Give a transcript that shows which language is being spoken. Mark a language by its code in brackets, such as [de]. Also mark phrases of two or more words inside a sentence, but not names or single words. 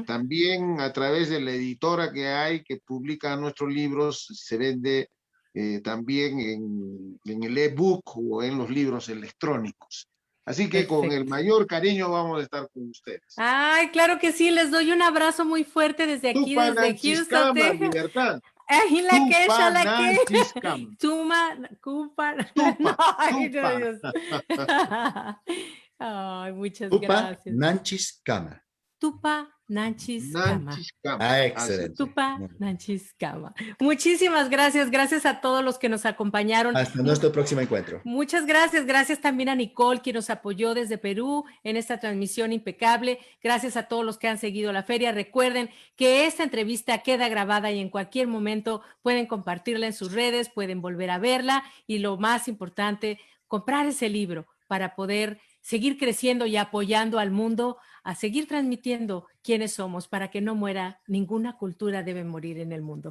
[es] También a través de la editora que hay que publica nuestros libros, se vende también en el ebook o en los libros electrónicos. Así que con el Perfecto. mayor cariño vamos a estar con ustedes. Ay, claro que sí, les doy un abrazo muy fuerte desde aquí, desde Houston, Tupananchiskama, Texas. libertad. Ay, la que, la que. Tupananchiskama. Tuma, Cupa. No, Tupa, ay, no, tupa. Dios. Ay, muchas Tupa gracias. [qu] Nanchis Kama. Tupa Nanchis Kama. [es] Nanchiskama. Ah, Así excelente. es. [qu] Tupa Nanchis Kama. [es] Muchísimas gracias. Gracias a todos los que nos acompañaron. Hasta nuestro próximo encuentro. Muchas gracias. Gracias también a Nicole, quien nos apoyó desde Perú en esta transmisión impecable. Gracias a todos los que han seguido la feria. Recuerden que esta entrevista queda grabada y en cualquier momento pueden compartirla en sus redes, pueden volver a verla y lo más importante, comprar ese libro para poder seguir creciendo y apoyando al mundo a seguir transmitiendo quiénes somos para que no muera, ninguna cultura debe morir en el mundo.